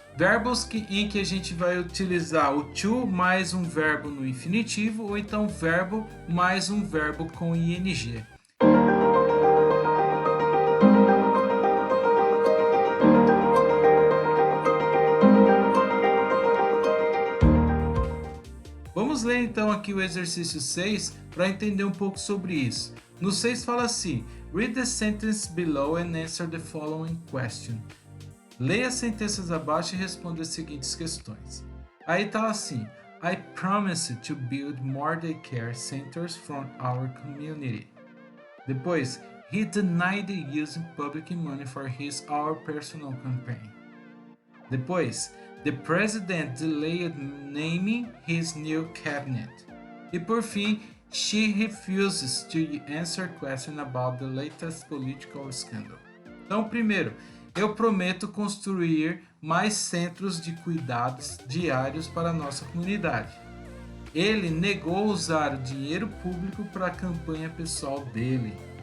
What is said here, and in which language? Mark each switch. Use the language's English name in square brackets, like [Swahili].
[Portuguese] Verbos em que a gente vai utilizar o to mais um verbo no infinitivo ou então verbo mais um verbo com ing. Vamos ler então aqui o exercício 6 para entender um pouco sobre isso. No 6 fala assim: [English] Read the sentence below and answer the following question. [Portuguese] Leia as sentenças abaixo e responda as seguintes questões. Aí tá assim: [English] I promise to build more daycare centers from our community. [Portuguese] Depois, [English] he denied using public money for his our personal campaign. [Portuguese] Depois, [English] the president delayed naming his new cabinet. [Portuguese] E por fim, [English] she refuses to answer questions about the latest political scandal. [Portuguese] Então, primeiro, eu prometo construir mais centros de cuidados diários para a nossa comunidade. Ele negou usar o dinheiro público para a campanha pessoal dele.